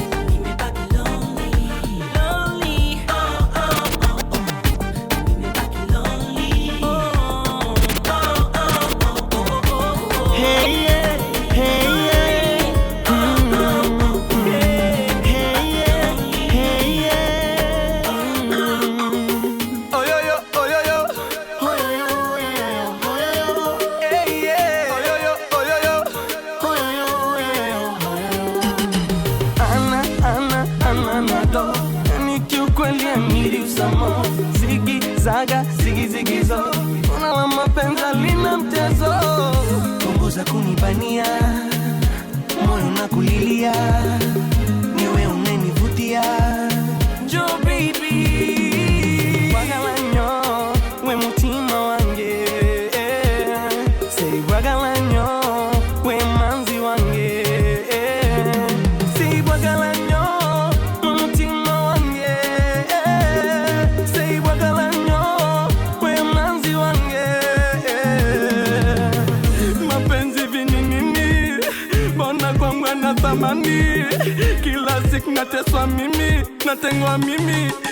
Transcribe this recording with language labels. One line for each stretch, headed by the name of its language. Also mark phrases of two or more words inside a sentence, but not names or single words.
Swahili: Nimebaki
English: lonely, lonely.
Swahili: Oh, oh, oh, oh. Nimebaki lonely. Oh, oh, oh, oh, oh, oh. Hey, yeah. Hey, yeah. Mm. Hey, yeah. Hey, yeah. Mm. Oh, yo, yo, oh, yo, yo. Hey, yeah. Ana, ana, ana, ana, do. Yani kiukweli,
English: I need you some more.
Swahili: Ziggy, zaga, ziggy, ziggy, zo. Una la mapenzi lina mtezo. Punguza kunibania. Moyo unakulilia, ni wewe unanivutia. Njoo, baby.
Ganda: Bwagalanyo, we mutima wange. Say, bwagalanyo, we manzi wange. Say, bwagalanyo, we mutima wange. Say, bwagalanyo, we manzi wange.
Swahili: Mapenzi vini nini? Mbona kwangu ana thamani? Kila siku nateswa mimi, natengwa mimi.